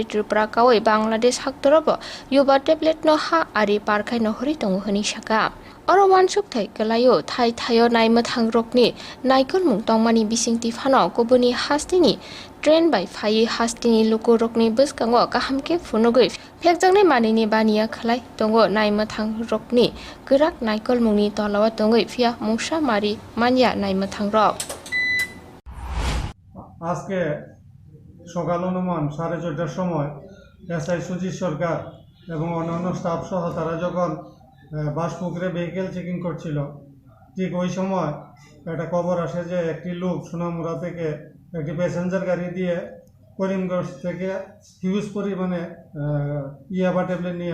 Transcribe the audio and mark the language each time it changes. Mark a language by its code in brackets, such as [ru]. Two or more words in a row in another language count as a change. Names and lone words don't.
[trp] Tripura kawai Bangladesh haktorobo yuba tablet no ha ari parkhai no hori tongo hani saka Oro wansuk thai kalayo thai thayo naima thangrokni naikol mungtongmani bisingti phano kobuni hastini train by phai hastini lukorokni buskango kahamke phunogoi phekjangnai manini baniya khlai tongo naima thangrokni grak naikol mungni tolawa tongoi phia mungsa mari manya naima thangrok [bn] আজকে সকাল অনুমান 4:30টার সময় এসআই সুজিত সরকার এবং অন্যান্য স্টাফ সহ তারা যখন বাসপুকুরে [en] vehicle checking [bn] করছিল ঠিক ওই সময় একটা খবর আসে যে একটি লোক সোনামুড়া থেকে একটি প্যাসেঞ্জার গাড়ি দিয়ে করিমগঞ্জ থেকে হিউজ পরিমাণে ইয়াবা ট্যাবলেট নিয়ে